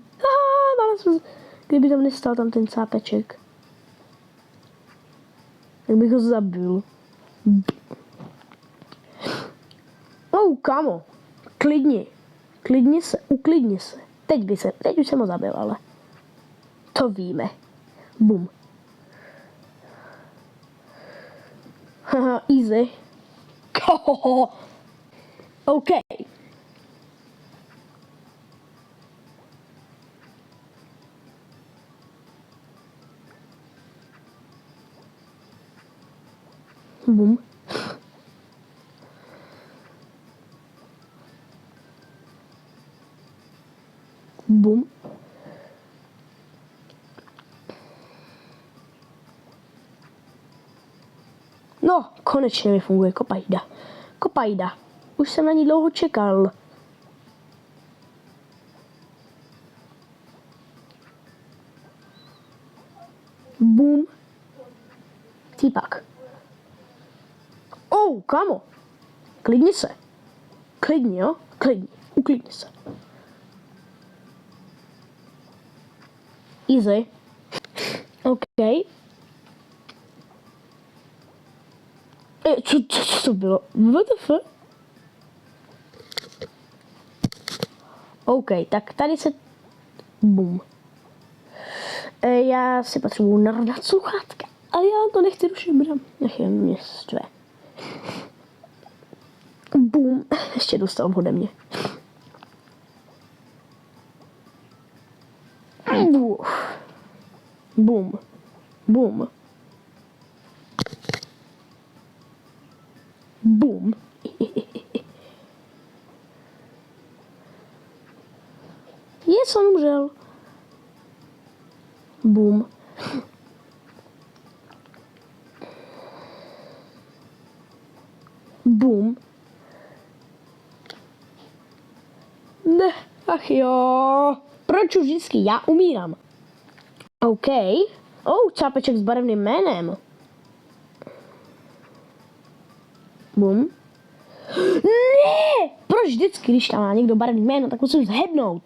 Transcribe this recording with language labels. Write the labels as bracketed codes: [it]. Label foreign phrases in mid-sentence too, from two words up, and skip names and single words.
[cs] Kdyby tam nestál tam ten cápeček, tak bych ho zabil. Kamo. Klidni. uklidni se. Teď už jsem ho zabil, ale to víme. Bum. Haha, easy. OK. Bum. Bum. No, konečně mi funguje kopajda. Kopajda. Už jsem na ní dlouho čekal. Bum. Cípak. Oh, kamo. Klidni se. Klidni, jo? Klidni. Uklidni se. Easy. OK. Co to bylo? [en] What the fuck? [cs] OK, tak tady se... Bum. Já si potřebuju narvat sluchátka, ale já to nechci rušit, bram. Ach je, mě štve. Bum. Ještě dostal ode mě. Bum. Bum. Bum. Yes, on umřel. Bum. Bum. Ne, ach jo. Proč už vždycky já umírám? OK. Čápeček s barevným jménem. Bum. Ne! Proč vždycky, když tam má někdo barevný jméno, tak musím zhebnout.